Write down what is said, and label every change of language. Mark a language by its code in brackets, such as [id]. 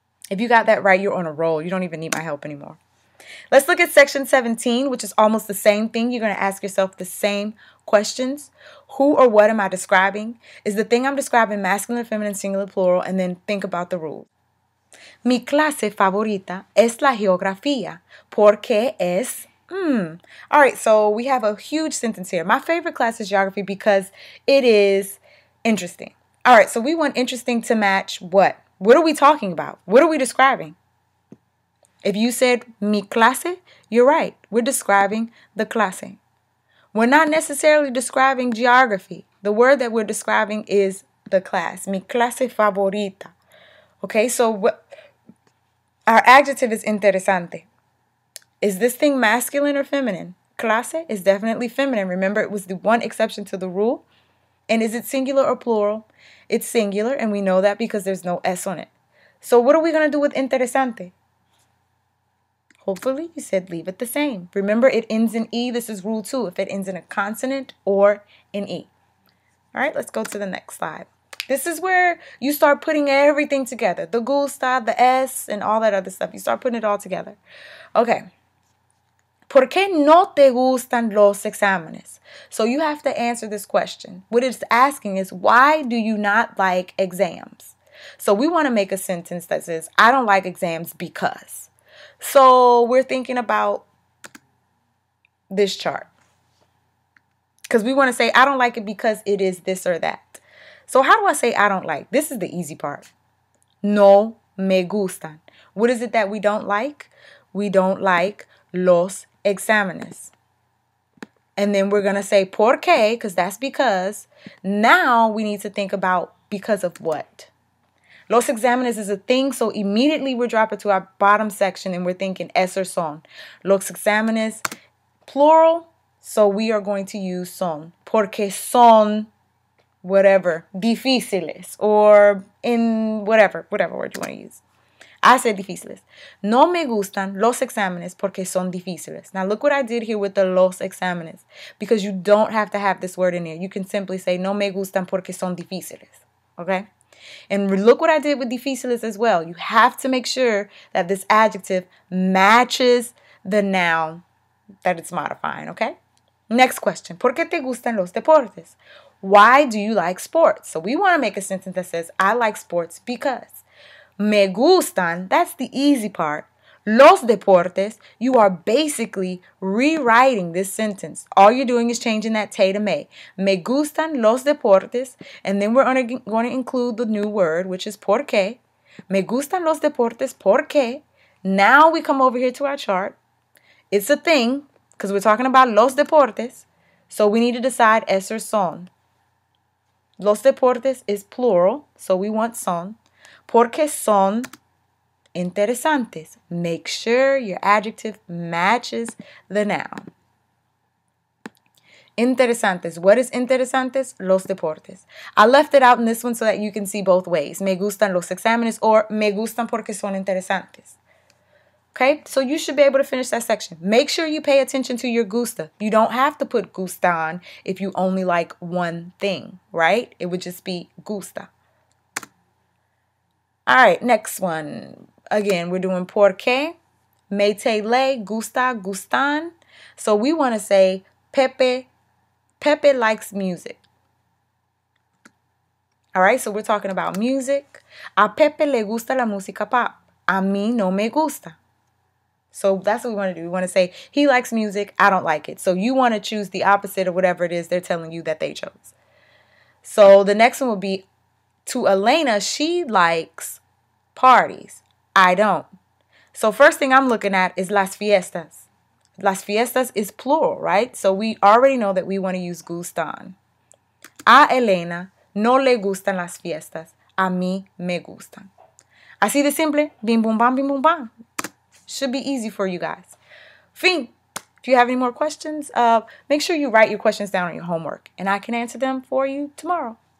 [en] If you got that right, you're on a roll. You don't even need my help anymore. Let's look at section 17, which is almost the same thing. You're going to ask yourself the same questions. Who or what am I describing? Is the thing I'm describing masculine, feminine, singular, plural? And then think about the rules. [es] Mi clase favorita es la geografía porque es [en] All right, so we have a huge sentence here. My favorite class is geography because it is interesting. All right, so we want interesting to match what? What are we talking about? What are we describing? If you said mi clase, you're right. We're describing the clase. We're not necessarily describing geography. The word that we're describing is the class. [es] Mi clase favorita. [en] Okay, so our adjective is interesante. Is this thing masculine or feminine? Clase is definitely feminine. Remember, it was the one exception to the rule. And is it singular or plural? It's singular, and we know that because there's no S on it. So what are we going to do with interesante? Hopefully you said leave it the same. Remember, it ends in E. This is rule 2, if it ends in a consonant or in E. All right, let's go to the next slide. This is where you start putting everything together. The gusta, the S, and all that other stuff. You start putting it all together. Okay. [es] ¿Por qué no te gustan los exámenes? [en] So you have to answer this question. What it's asking is, why do you not like exams? So we want to make a sentence that says, I don't like exams because. So we're thinking about this chart. Because we want to say, I don't like it because it is this or that. So how do I say I don't like? This is the easy part. [es] No me gustan. [en] What is it that we don't like? We don't like los exámenes. And then we're going to say por qué, because that's because. Now we need to think about because of what. Los exámenes is a thing, so immediately we're dropping to our bottom section and we're thinking es or son. Los exámenes, plural, so we are going to use son. [es] Porque son, [en] whatever, [es] difíciles, [en] or in whatever word you want to use. I said difíciles. [es] No me gustan los exámenes porque son difíciles. [en] Now look what I did here with the los exámenes, because you don't have to have this word in there. You can simply say [es] no me gustan porque son difíciles. [en] Okay? And look what I did with difíciles as well. You have to make sure that this adjective matches the noun that it's modifying, okay? Next question. [es] ¿Por qué te gustan los deportes? [en] Why do you like sports? So we want to make a sentence that says, I like sports because. [es] Me gustan, [en] that's the easy part. Los deportes, you are basically rewriting this sentence. All you're doing is changing that te to me. [es] Me gustan los deportes, [en] and then we're going to include the new word, which is por qué. [es] Me gustan los deportes porque. [en] Now we come over here to our chart. It's a thing, because we're talking about los deportes, so we need to decide es or son. Los deportes is plural, so we want son. [es] Porque son interesantes. [en] Make sure your adjective matches the noun. Interesantes. What is interesantes? Los deportes. I left it out in this one so that you can see both ways. [es] Me gustan los exámenes [en] or [es] me gustan porque son interesantes. [en] Okay, so you should be able to finish that section. Make sure you pay attention to your gusta. You don't have to put gustan if you only like one thing, right? It would just be gusta. All right, next one. Again, we're doing por qué, me te le, gusta, gustan. So we want to say Pepe likes music. All right, so we're talking about music. [es] A Pepe le gusta la música pop. A mí no me gusta. [en] So that's what we want to do. We want to say he likes music, I don't like it. So you want to choose the opposite of whatever it is they're telling you that they chose. So the next one will be to Elena, she likes parties. I don't. So first thing I'm looking at is las fiestas. Las fiestas is plural, right? So we already know that we want to use gustan. [es] A Elena no le gustan las fiestas. A mí me gustan. Así de simple. Bim, bum, bam, bim, bum, bam. [en] Should be easy for you guys. Fin. If you have any more questions, make sure you write your questions down on your homework, and I can answer them for you tomorrow.